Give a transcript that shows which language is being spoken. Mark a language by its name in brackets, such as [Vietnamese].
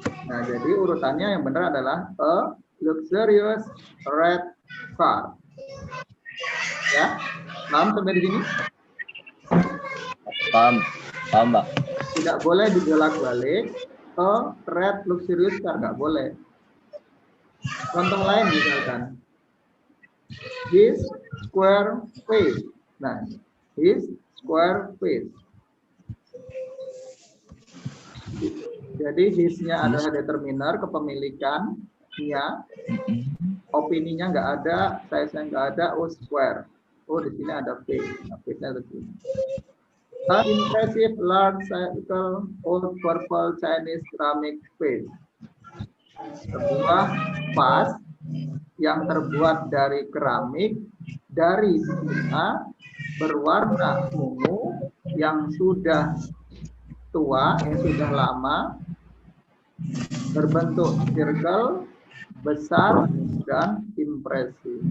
[Indonesian] Nah, jadi urutannya yang benar adalah [English] a luxurious red car. [Indonesian] Ya, paham sampai di sini? Paham, Mbak. Tidak boleh dibolak-balik. [English] A red luxurious car, [Indonesian] nggak boleh. Contoh lain misalkan, [English] his square face. Nah, his square face. [Indonesian] Jadi his-nya adalah determiner, kepemilikannya, opininya nggak ada, size-nya nggak ada, square. Di sini ada face. Nah, face-nya ada sini. [English] An impressive large circle old purple Chinese ceramic vase. [Indonesian] Sebuah vas yang terbuat dari keramik dari Cina berwarna ungu yang sudah tua, yang sudah lama, berbentuk circle, besar dan impresif.